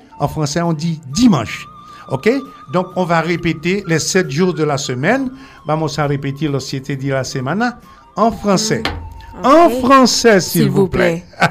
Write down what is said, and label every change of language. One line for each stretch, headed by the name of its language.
French: En français, on dit dimanche. Ok? Donc, on va répéter les 7 jours de la semaine.
Spanish: Vamos a répéter los 7 días de la semana.
French: En français. Okay. En français, s'il vous plaît.